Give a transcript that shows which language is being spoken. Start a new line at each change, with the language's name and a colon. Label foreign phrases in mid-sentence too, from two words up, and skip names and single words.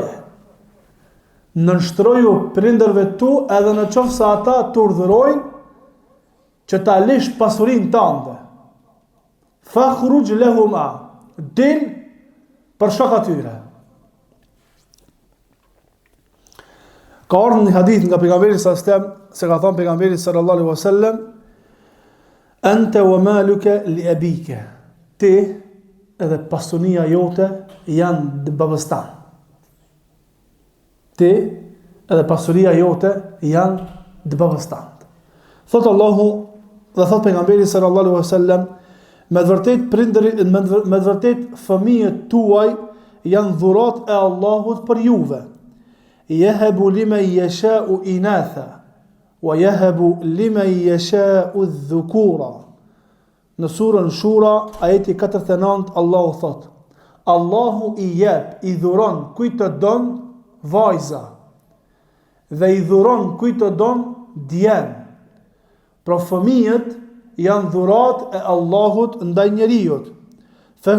Albanian: Nënshtroju prindërve tu edhe në qoftë se ata të urdhërojnë që ta lish pasurinë tënde.
Arabic: فاخرج لهما,
Albanian: dil për shkak atyre. Ka ardhur një hadith nga pejgamberi
Arabic: صلى الله عليه وسلم,
Albanian: se ka thënë pejgamberi
Arabic: صلى الله عليه وسلم, أنت ومالك لأبيك.
Albanian: Ti edhe pasunia jote janë të babës tanë. Ti edhe pasuria jote janë të babës tanë. Thotë Allahu dhe thotë pejgamberi
Arabic: صلى الله عليه وسلم,
Albanian: me të vërtet fëmijët tuaj janë dhurat e Allahut për juve.
Arabic: يهب لمن يشاء إناثا ويهب لمن يشاء الذكور.
Albanian: Në surën Shura, ajeti 49, Allahu thot, Allahu i jep, i dhuron kujt të don vajza, dhe i dhuron kujt të don djem. Pra fëmijët janë dhurat e Allahut ndaj njeriut.